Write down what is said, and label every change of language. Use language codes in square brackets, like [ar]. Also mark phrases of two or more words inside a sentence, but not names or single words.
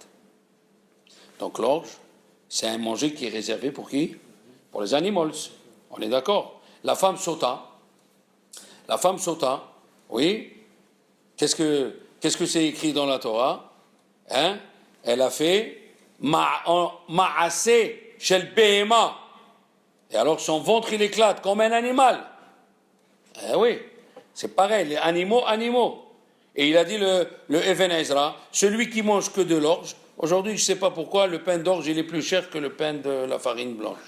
[fr] Donc l'orge, c'est un manger qui est réservé pour qui? Pour les animaux. On est d'accord. La femme sauta, oui. Qu'est-ce que c'est écrit dans la Torah? Hein? Elle a fait [he] מעשה של בהמה. [fr] Et alors son ventre il éclate comme un animal. Eh oui, c'est pareil, les animaux. Et il a dit le Even Ezra, celui qui mange que de l'orge. Aujourd'hui, je ne sais pas pourquoi, le pain d'orge, il est plus cher que le pain de la farine blanche.